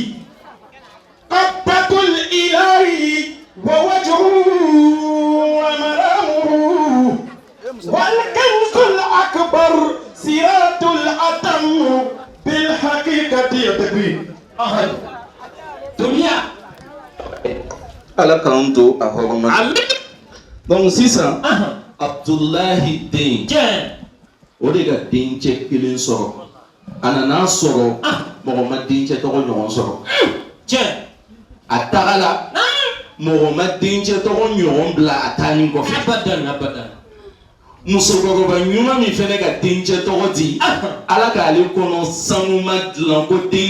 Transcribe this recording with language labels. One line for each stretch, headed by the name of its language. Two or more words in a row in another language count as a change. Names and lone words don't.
Arabic: قبة الإله ووجهه ومرامه والكنز الأكبر صراط الأتم بالحقيقة يتبين دنيا
Bambara: ala kan to a hɔrɔma donc sisan Abdullahi den o de ka dencɛ kelen sɔrɔ a nana sɔrɔ mɔgɔ ma dencɛ tɔgɔ ɲɔgɔn sɔrɔ a tagala mɔgɔ ma dencɛ tɔgɔ ɲɔgɔn bila a taalen kɔfɛ musokɔrɔba ɲuman min fɛnɛ ka dencɛ tɔgɔ di ala k'ale kɔnɔ sanu ma dilan ko den